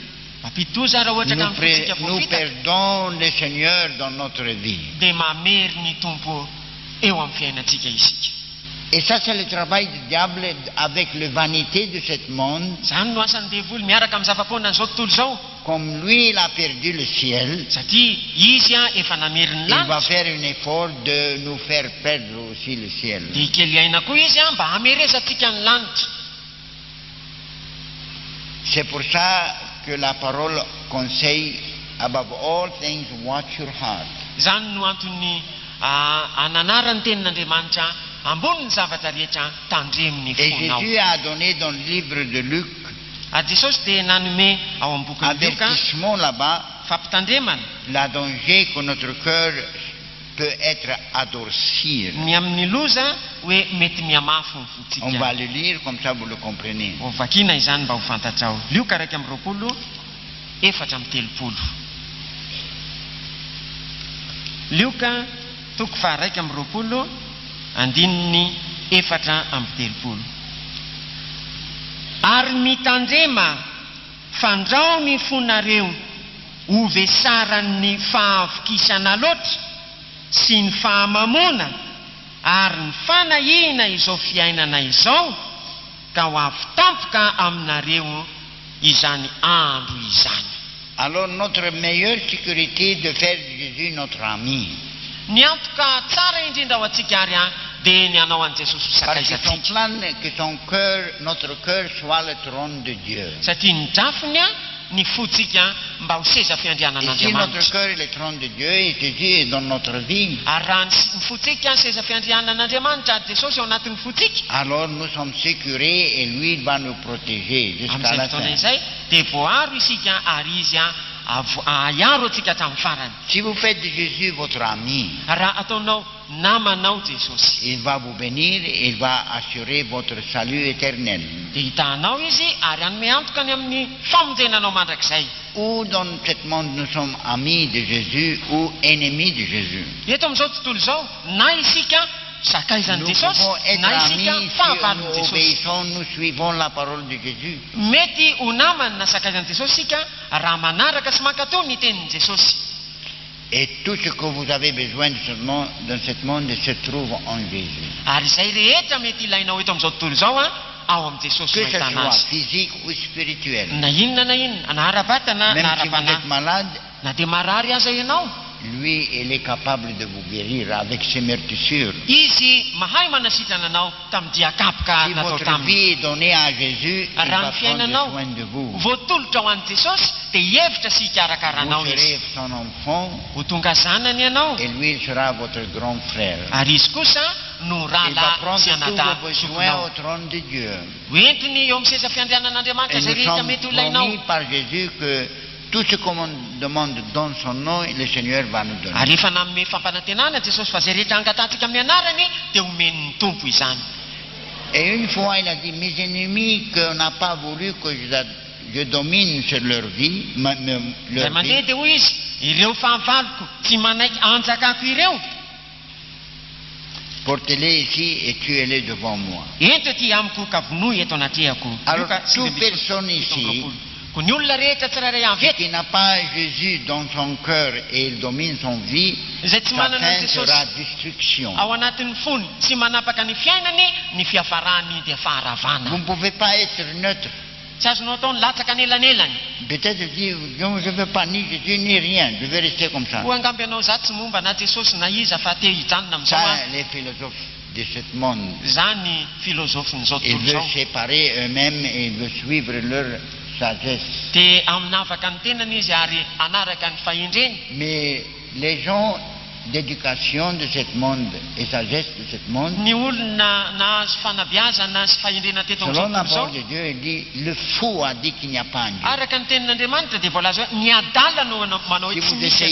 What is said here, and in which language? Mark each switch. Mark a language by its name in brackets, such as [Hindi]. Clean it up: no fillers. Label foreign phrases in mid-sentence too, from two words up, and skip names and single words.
[Malagasy] Mampitoza raha ohatra ka ny fontsika [French] nous [Malagasy] voafitaka [French] perdons le Seigneur dans notre vie. [Malagasy] dia mamery ny tompo eo amin'ny fiainantsika isika. [French] Et ça, c'est le travail du diable avec la vanité de ce monde. [Malagasy] Zany no asan'ny devoly miaraka amin'ny zava-ponan'izao tontolo izao, [French] Comme lui, il a perdu le ciel, [Malagasy] satria izy efa namery ny [French] il va [Malagasy] lanitra [French] faire un effort de nous faire perdre aussi le ciel. [Malagasy] dia kely aina koa izy mba hamerezatsika ny lanitra. [French] C'est pour ça que la parole conseille, [English] above all things, watch your heart. [Malagasy] Zany no antony ananara ny tenin'Andriamanitra ambony ny zavatra rehetra tandreminy [French] Et [Malagasy] fonao. [French] Jésus a donné dans le livre de Luc [Malagasy] Jesosy dia nanome ao amin'ny boky ny Luka [French] avertissement là-bas, [Malagasy] fampitandremana [French] la danger que notre cœur peut être adoucir. [Malagasy] ny amin'ny loza hoe mety miamafy ny [French] On [Malagasy] fontsika. [French] va le lire comme ça vous le comprenez. [Malagasy] Ho vakina izany mba ho fantatrao. Lioka 2:4 4:30. Lioka 2:4 4:30. Ary mitandrema fandrao ny fonareo ho vesaran'ny fahavokisana loatra sy ny fahamamona ary ny fanahina izao fiainana izao ka ho avy tampoka aminareo izany andro izany. [French] Alors notre meilleure sécurité de faire de Jésus notre ami. [Malagasy] Ny antoka tsara indrindra ho antsika ary dia ny hanao an Jesosy ho [French] Parce que son [Malagasy] sakaizatsika. [French] plan, que son cœur, notre cœur soit le trône de Dieu. [Malagasy] Satria ny drafiny ny fotsika mba ho seza [French] Et si [Malagasy] fiandrianan'Andriamanitra. [French] notre cœur est le trône de Dieu et Jésus est dans notre vie, [Malagasy] Ary raha ny fotsika seza fiandrianan'Andriamanitra ary Jesosy ao anatin'ny fotsika, [French] alors nous sommes sécurés et lui il va nous protéger jusqu'à [Malagasy] amin'izay [French] la [Malagasy] fotoana [French] fin. [Malagasy] izay dia voaro isika ary izy aharo atsika hatramin'ny farany. [French] Si vous faites de Jésus votre ami, [Malagasy] Raha ataonao namanao Jesosy [French] il va vous bénir et il va assurer votre salut éternel. [Malagasy] dia hitanao izy ary hanome antoka ny amin'ny famonjenanao mandrakizay. [French] Ou dans ce monde nous sommes amis de Jésus ou ennemis de Jésus. [Malagasy] Eto amin'izao tontolo izao na isika sakaizan'ny [French] Nous [Malagasy] Jesosy [French] pouvons être [Malagasy] na [French] amis [Malagasy] isika [French] si [Malagasy] fahavalin'ny [French] nous [Malagasy] Jesosy. [French] obéissons, nous suivons la parole de Jésus. [Malagasy] Mety ho namany na sakaizan'ny Jesosy sika raha manaraka sy mankatao ny tenin'ny Jesosy. [French] Et tout ce que vous avez besoin dans ce monde se trouve en Jésus. [Malagasy] Ary izay rehetra mety ilainao eto amin'izao tontolo izao ao amin'ny Jesosy [French] Que ce [Malagasy] mahitana [French] soit [Malagasy] azy. [French] physique ou spirituel. [Malagasy] Na inona na ara-batana na [French] Même si vous [Malagasy] ara-panahy. [French] êtes malade, [Malagasy] Na dia marary aza ianao, [French] lui, il est capable de vous guérir avec ses meurtrissures. [Malagasy] izy mahay manasitrana anao tamin'ny diakapoka [French] Si [Malagasy] natao [French] votre [Malagasy] taminy. [French] vie est donnée à Jésus, il [Malagasy] Raha [French] va [Malagasy] ny [French] prendre [Malagasy] fiainanao [French] soin de vous. [Malagasy] voatolotra ho an'i Jesosy dia hevitra sy hikarakaranao [French] Vous [Malagasy] izy. [French] serez son enfant [Malagasy] Ho tonga zanany ianao [French] et lui, il sera votre grand frère. [Malagasy] ary izy kosa no [French] Il va [Malagasy] rahalahy [French] prendre [Malagasy] sy [French] tous [Malagasy] anadà [French] vos besoins [Malagasy] sokonao. [French] au trône de Dieu. [Malagasy] Hoentiny eo amin'ny seza fiandrianan'Andriamanitra [French] Et [Malagasy] izay [French] nous [Malagasy] rehetra [French] sommes [Malagasy] mety ho ilainao. [French] promis par Jésus que tout ce qu'on demande dans son nom, le Seigneur va nous donner. [Malagasy] Ary efa nanome fampanantenana Jesosy fa izay rehetra angatantsika amin'ny anarany dia omeny ny tompo izany. [French] Et une fois, il a dit, mes ennemis qu'on n'a pas voulu que je domine sur leur vie, [Malagasy] Izay [French] leur [Malagasy] mandeha [French] vie, [Malagasy] dia hoy izy, ireo fahavaloko tsy manaiky anjakako ireo, [French] portez-les ici et tuez-les devant moi. [Malagasy] ento ty amiko ka vonoy eto anatrehako. [French] Alors, [Malagasy] Luka [French] toute [Malagasy] 7:17. [French] personne ici [Malagasy] Ko ny olona rehetra tsirairay avy eto [French] qui n'a pas Jésus dans son cœur et il domine son vie, [Malagasy] izay tsy [French] sa [Malagasy] manana [French] fin [Malagasy] Jesosy [French] sera destruction. [Malagasy] ao anatin'ny fony, tsy manapaka ny fiainany, ny fiafarany dia faharavana. [French] Vous ne pouvez pas être neutre. [Malagasy] Tsy azonao ataony latsaka anelanelany. [French] Peut-être dire, non, je ne veux pas ni Jésus ni rien, je vais rester comme ça. [Malagasy] Ho angamby ianao za tsy momba na Jesosy na iza fa te hijanona amin'izao [French] Ça, [Malagasy] azy. [French] les philosophes de ce monde, [Malagasy] Zany filozofin'izao [French] ils [Malagasy] tontolo [French] veulent [Malagasy] izao. [French] séparer eux-mêmes et ils veulent suivre leur sagesse. [Malagasy] Dia aminavaka ny tenany izy ary anaraka ny fahendreny. [French] Mais les gens d'éducation de ce monde et sagesse de ce monde, [Malagasy] Ny olona nahazo fanabeazana sy fahendrena teto [French] selon [Malagasy] amin'izao [French] la [Malagasy] tontolo [French] parole [Malagasy] izao, [French] de Dieu, il dit, le fou a dit qu'il n'y a pas un Dieu. [Malagasy] araka ny tenin'Andriamanitra dia voalaza hoe ny adala no manao hoe [French] Si